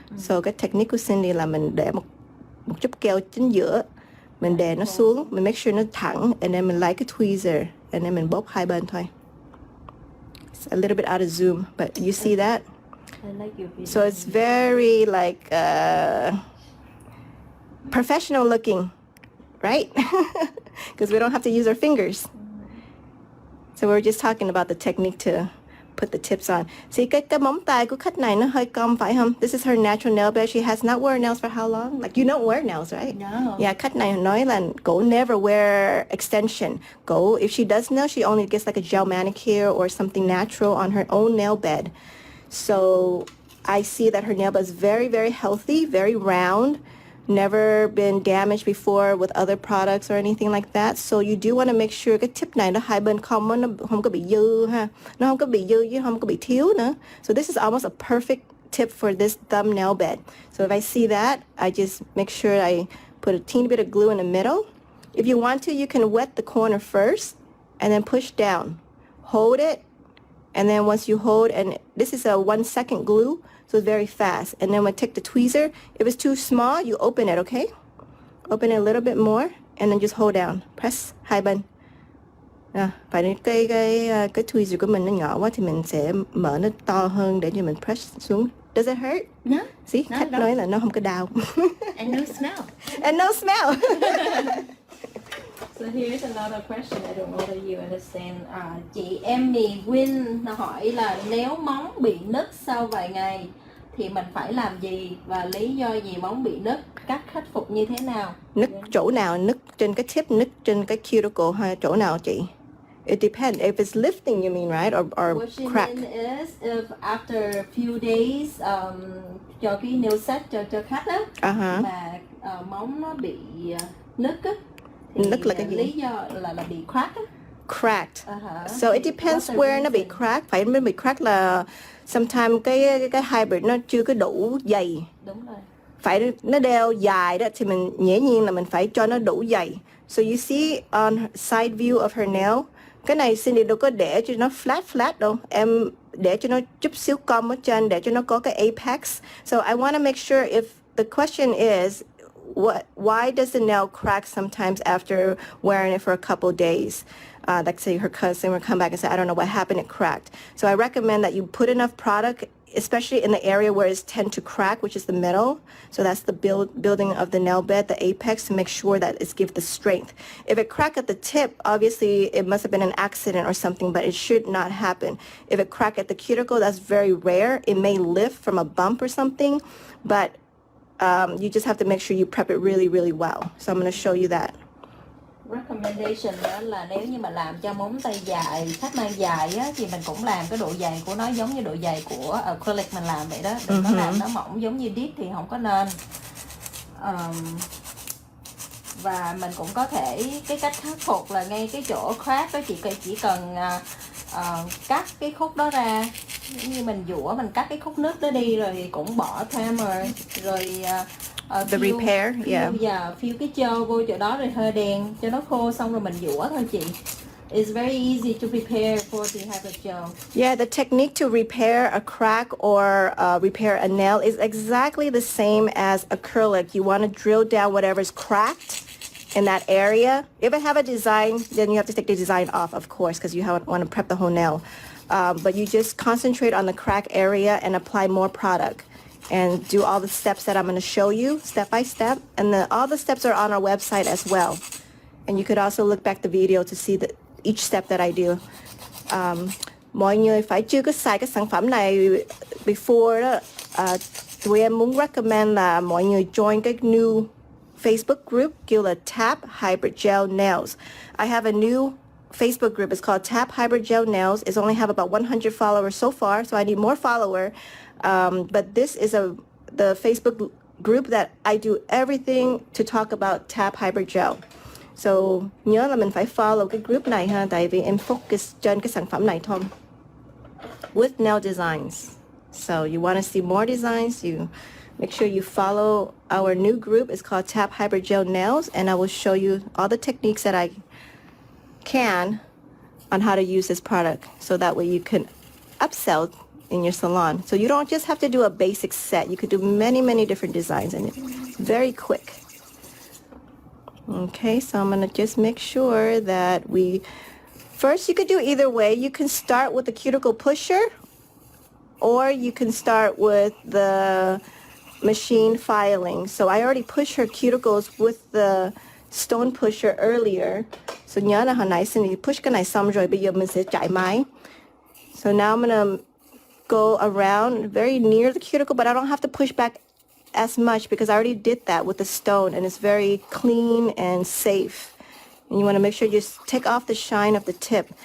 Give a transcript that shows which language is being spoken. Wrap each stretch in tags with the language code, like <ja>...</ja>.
<vi>So cái technique của Cindy là mình để một chút keo chính giữa, mình đè nó xuống, mình</vi> <en>make sure</en> <vi>nó thẳng,</vi> <en>and then</en> <vi>mình lấy cái tweezer, and then mình bóp hai bên thôi.</vi> <en>It's a little bit out of zoom, but you see that? I like your video. So it's very like professional looking, right? Because we don't have to use our fingers. So we're just talking about the technique to put the tips on.</en> <vi>See, cái móng tay của khách này nó hơi cong phải không?</vi> <en>This is her natural nail bed. She has not worn nails for how long? Like you don't wear nails, right? No. Yeah,</en> <vi>khách này nói là cổ</vi> <en>never wear extension.</en> <vi>Cổ,</vi> <en>if she does nails, she only gets like a gel manicure or something natural on her own nail bed. So I see that her nail bed is very, very healthy, very round, never been damaged before with other products or anything like that. So you do want to make sure</en> <vi>cái tip này nó hai bên không, nó không có bị dư ha. Nó không có bị dư chứ không có bị thiếu nữa.</vi> <en>So this is almost a perfect tip for this thumb nail bed. So if I see that, I just make sure I put a teeny bit of glue in the middle. If you want to, you can wet the corner first and then push down. Hold it. And then once you hold, and this is a 1 second glue, so it's very fast. And then we take the tweezer. If it's too small, you open it, okay? Open it a little bit more, and then just hold down. Press</en> <vi>hai bên. Phải cái tweezer của mình nó nhỏ quá thì mình sẽ mở nó to hơn để cho mình press xuống.</vi> <en>Does it hurt? No.</en> <vi>See, khách nói là nó không có đau.</vi> <en>And no smell. And no smell. So here's another question. I don't know whether you understand.</en> <vi>Chị Emmy Win hỏi là nếu móng bị nứt sau vài ngày thì mình phải làm gì và lý do gì móng bị nứt, cách khắc phục như thế nào? Nứt chỗ nào? Nứt trên cái tip, nứt trên cái cuticle hay chỗ nào chị?</vi> <en>It depends. If it's lifting, you mean, right? Or What she crack. mean is if after a few days</en> <vi>cho cái</vi> <en>nail set</en> <vi>cho khách á mà móng nó bị nứt á, thì nứt là cái gì? lý do là bị crack á.</vi> <en>Cracked. So it depends where</en> <vi>nó bị</vi> <en>crack.</en> <vi>Phải mới bị crack là</vi> <en>sometimes</en> <vi>cái hybrid nó chưa có đủ dày. Đúng rồi. Phải nó đeo dài đó thì mình dĩ nhiên là mình phải cho nó đủ dày.</vi> <en>So you see on side view of her nail,</en> <vi>cái này Cindy đâu có để cho nó</vi> <en>flat</en> <vi>đâu. Em để cho nó chút xíu cong ở trên để cho nó có cái apex.</vi> <en>So I want to make sure if the question is why does the nail crack sometimes after wearing it for a couple days? Like say her cousin would come back and say, I don't know what happened, it cracked. So I recommend that you put enough product, especially in the area where it tends to crack, which is the middle. So that's the building of the nail bed, the apex, to make sure that it gives the strength. If it cracked at the tip, obviously it must have been an accident or something, but it should not happen. If it cracked at the cuticle, that's very rare. It may lift from a bump or something, but you just have to make sure you prep it really, really well. So I'm going to show you that. Recommendation</en> <vi>đó là nếu như mà làm cho móng tay dài, khách mang dài á, thì mình cũng làm cái độ dày của nó giống như độ dày của acrylic mình làm vậy đó. Đừng có làm nó mỏng giống như dip thì không có nên. Và mình cũng có thể, cái cách khắc phục là ngay cái chỗ crack đó chỉ cần cắt cái khúc đó ra, giống như mình dũa, mình cắt cái khúc nước đó đi rồi thì cũng bỏ primer rồi</vi> <en>The repair, yeah.</en> <vi>Phiêu cái trâu vô chỗ đó rồi hơi đèn cho nó khô xong rồi mình dũa thôi chị.</vi> <en>It's very easy to prepare for the hybrid gel. Yeah, the technique to repair a crack or repair a nail is exactly the same as acrylic. You want to drill down whatever's cracked in that area. If it have a design, then you have to take the design off, of course, because you want to prep the whole nail. But you just concentrate on the crack area and apply more product. and do all the steps that I'm going to show you step by step. And all the steps are on our website as well. And you could also look back the video to see each step that I do.</en> <vi>Mọi người phải chưa có xài cái sản phẩm này</vi> <en>before</en> <vi>đó, tụi em muốn</vi> <en>recommend</en> <vi>là mọi người</vi> <en>join</en> <vi>cái</vi> <en>new Facebook group</en> <vi>kêu là Tap Hybrid Gel Nails.</vi> <en>I have a new Facebook group. It's called Tap Hybrid Gel Nails. It's only have about 100 followers so far, so I need more follower. But this is the Facebook group that I do everything to talk about Tap Hybrid Gel. So</en> <vi>nhớ là mình phải follow cái group này ha, tại vì em</vi> <en>focus</en> <vi>trên cái sản phẩm này thôi.</vi> <en>With nail designs. So you want to see more designs, you make sure you follow our new group. It's called Tap Hybrid Gel Nails, and I will show you all the techniques that I can on how to use this product, so that way you can upsell in your salon. So you don't just have to do a basic set. You could do many different designs, and it's very quick. Okay, so I'm gonna just make sure that first you could do either way. You can start with the cuticle pusher, or you can start with the machine filing. So I already pushed her cuticles with the stone pusher earlier. So</en> <vi>nhớ là hồi nãy Cindy</vi> <en>push</en> <vi>cái này xong rồi, bây giờ mình sẽ chải máy.</vi> <en>So now I'm gonna go around very near the cuticle, but I don't have to push back as much because I already did that with the stone, and it's very clean and safe. And you want to make sure you take off the shine of the tip.</en>